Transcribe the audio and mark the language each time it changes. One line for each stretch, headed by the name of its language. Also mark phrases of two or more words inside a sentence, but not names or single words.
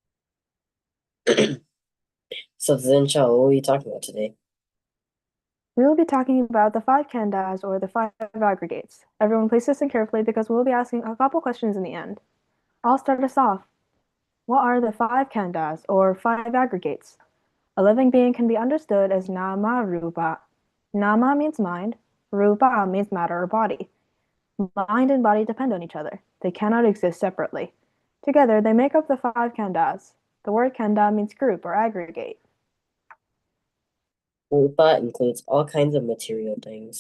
English: So, Zincha, what are you talking about today? We will be talking about the 5 khandhas, or the 5 aggregates. Everyone please listen carefully because we will be asking a couple questions in the end. I'll start us off. What are the five khandhas, or five aggregates? A living being can be understood as
Pali: nama rupa.
English: Nama means mind, rupa means matter or body. Mind and body depend on each other. They cannot exist separately. Together, they make up the five khandhas. The word khandha means group or aggregate. Rupa includes all kinds of material things.